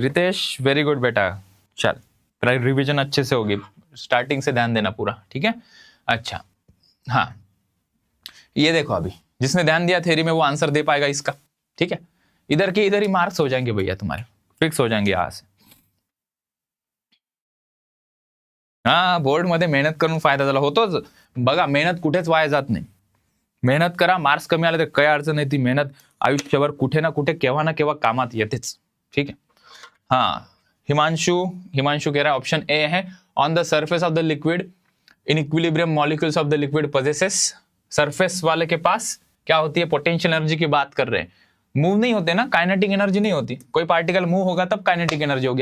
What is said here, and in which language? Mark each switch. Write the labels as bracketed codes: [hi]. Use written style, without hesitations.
[hi] Ritesh very good बेटा. चल, revision अच्छे से होगी, स्टार्टिंग से ध्यान देना पूरा. ठीक है. अच्छा, हाँ ये देखो, अभी जिसने ध्यान दिया थ्योरी में वो आंसर दे पाएगा इसका. ठीक है. इधर के इधर ही मार्क्स हो जाएंगे भैया, तुम्हारे फिक्स हो जाएंगे यहां से. [mr] हा, बोर्ड मध्ये मेहनत करून फायदा झाला होतोच बघा. मेहनत कुठेच वाया जात नाही. मेहनत करा, मार्क्स कमी आले तर काही अडचण नाही. ती मेहनत आयुष्यभर कुठे ना कुठे केव्हा ना केव्हा कामात येतेच. [hi] ठीक है. हाँ, हिमांशु कह रहा है ऑप्शन ए है, [en] On the surface of the liquid in equilibrium molecules of the liquid possesses. [hi] Surface वाले के पास क्या होती है, पोटेंशियल एनर्जी की बात कर रहे हैं. मूव नहीं होते ना, काइनेटिक एनर्जी नहीं होती. कोई पार्टिकल मूव होगा तब काइनेटिक एनर्जी होगी.